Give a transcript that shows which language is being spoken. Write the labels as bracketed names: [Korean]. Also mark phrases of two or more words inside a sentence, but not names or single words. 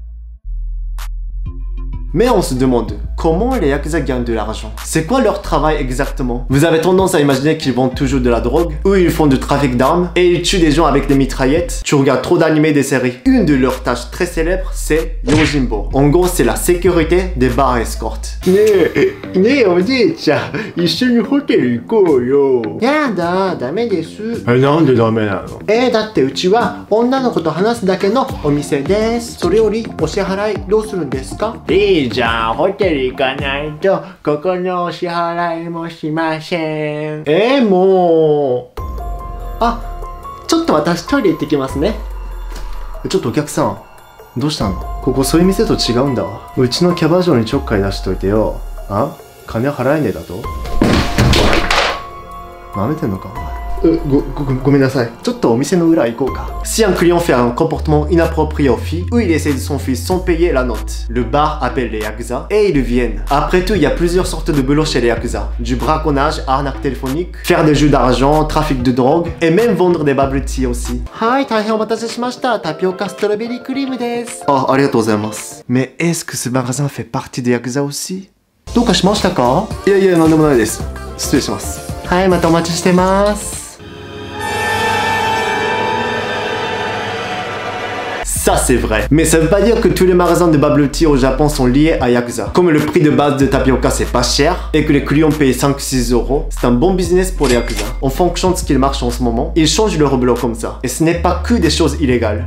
[French] Mais on se demande, comment les Yakuza gagnent de l'argent? C'est quoi leur travail exactement? Vous avez tendance à imaginer qu'ils vendent toujours de la drogue, ou ils font du trafic d'armes, et ils tuent des gens avec des mitraillettes. Tu regardes trop d'animés des séries. Une de leurs tâches très célèbres, c'est Yojimbo. En gros, c'est la sécurité des bars escortes. [Japanese] いいじゃん、ホテル行かないとここのお支払いもしません。もう。あ、ちょっと私トイレ行ってきますね。ちょっとお客さん、どうしたの？ここそういう店と違うんだわ。うちのキャバ嬢にちょっかい出しといてよ。あ？金払えねえだと？舐めてんのかお前。ごめんなさい。ちょっとお店の裏行こうか。 [French] Si un client fait un comportement inapproprié aux filles ou il essaie de s'enfuir sans payer la note, le bar appelle les Yakuza et ils viennent. Après tout, il y a plusieurs sortes de boulot chez les Yakuza. Du braconnage, arnaque téléphonique, faire des jeux d'argent, trafic de drogue et même vendre des [English] bubble tea [French] aussi. [Japanese] Hi, 大変お待たせしました。タピオカストロベリークリームです。ありがとうございます。 [French] Mais est-ce que ce magasin fait partie des Yakuza aussi? [Japanese] どうかしましたか？いやいや、なんでもないです。失礼します。はい、またお待ちしてます。 [French] Ça c'est vrai. Mais ça veut pas dire que tous les magasins de [English] bubble tea [French] au Japon sont liés à Yakuza. Comme le prix de base de tapioca c'est pas cher et que les clients payent 5-6 euros, c'est un bon business pour les Yakuza. En fonction de ce qu'ils marchent en ce moment, ils changent leur boulot comme ça. Et ce n'est pas que des choses illégales.